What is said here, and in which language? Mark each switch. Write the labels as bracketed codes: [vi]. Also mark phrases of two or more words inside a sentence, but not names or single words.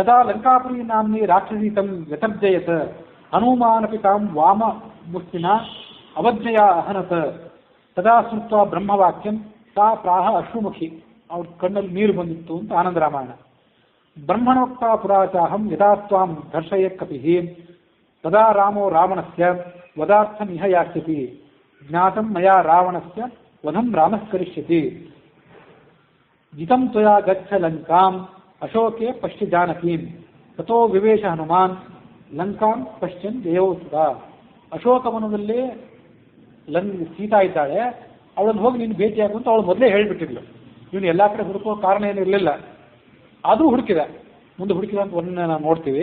[sa] ತದಾ ಲಂಕಾಪುರಿ ನಾಮ್ನಿ ರಾಕ್ಷಸೀತಂ ವ್ಯತರ್ಜಯತ್ ಹನುಮಾನಪಿ ತಾಂ ವಾಮ ಮುಷ್ಟಿನ ಅವಜ್ಞೆಯ ಅಹನತ ತದಾ ಸ್ಮೃತ್ವ ಬ್ರಹ್ಮವಾಕ್ಯಂ ಸಾ ಪ್ರಾಹ ಅಶ್ರುಮುಖಿ. [kn] ಅವ್ರ ಕಣ್ಣಲ್ಲಿ ನೀರು ಬಂದಿತ್ತು ಅಂತ [sa] ಆನಂದ ರಾಮಾಯಣ. ಬ್ರಹ್ಮಣೋಕ್ತ ಪುರಾಚಾಹಂ ಯಥಾ ತ್ವಾಂ ದರ್ಶಯೇತ್ ತದಾ ರಾಮೋ ರಾವಣಸ್ಯ ವದಾರ್ಥಂ ಇಹ ಯಾಸ್ಯತಿ ಜ್ಞಾತಂ ಮಯಾ ರಾವಣಸ್ಯ ವಧಂ ರಾಮಃ ಕರಿಷ್ಯತಿ ಜಿತಂ ತ್ವಯಾ ಗಚ್ಚ ಲಂಕಾಂ ಅಶೋಕೆ ಪಶ್ಯ ಜಾನಕೀಂ ತಥೋ ವಿವೇಶ ಹನುಮಾನ್ ಲಂಕಾಂ ಪಶ್ಯನ್ ಜಯೋಸುತ. [kn] ಅಶೋಕವನದಲ್ಲಿ ಸೀತಾ ಇದ್ದಾಳೆ, ಅವಳನ್ನು ಹೋಗಿ ನೀನು ಭೇಟಿಯಾಗು ಅಂತ ಅವಳು ಮೊದಲೇ ಹೇಳಿಬಿಟ್ಟಿದ್ಲು. ಇವನು ಎಲ್ಲ ಕಡೆ ಹುಡುಕೋ ಕಾರಣ ಏನಿರಲಿಲ್ಲ, ಅದು ಹುಡುಕಿದ. ಮುಂದೆ ಹುಡುಕಿದ ಅಂತ ಒಂದು ನಾವು ನೋಡ್ತೀವಿ.